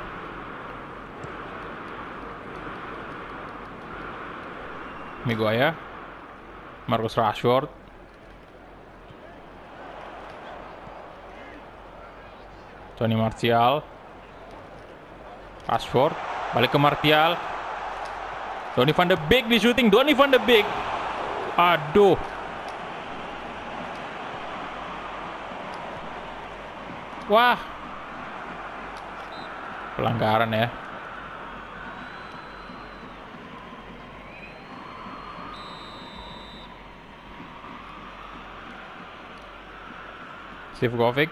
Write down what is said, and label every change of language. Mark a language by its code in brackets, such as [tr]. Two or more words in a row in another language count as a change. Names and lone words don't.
[id] Maguire. Marcus Rashford. Tony Martial. Rashford. Balik ke Martial. Donny van de Beek di shooting. Donny van de Beek. Aduh. Wah. Pelanggaran ya. Sivkovic.